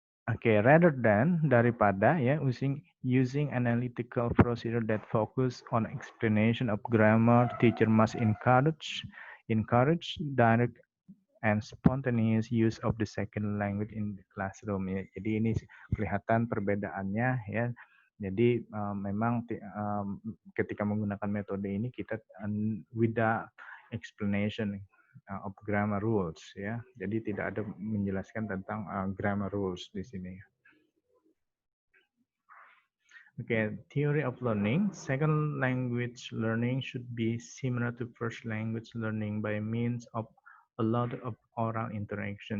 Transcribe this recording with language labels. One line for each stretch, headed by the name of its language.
English: Oke, rather than
Indonesian: daripada ya
English: using analytical procedure that focus on explanation of grammar, teacher must encourage direct and spontaneous use of the second language in the classroom.
Indonesian: Ya. Jadi ini kelihatan perbedaannya ya. Jadi memang ketika menggunakan metode ini kita
English: without explanation of grammar rules
Indonesian: ya. Jadi tidak ada menjelaskan tentang grammar rules di sini.
English: Okay, theory of learning. Second language learning should be similar to first language learning by means of a lot of oral interaction.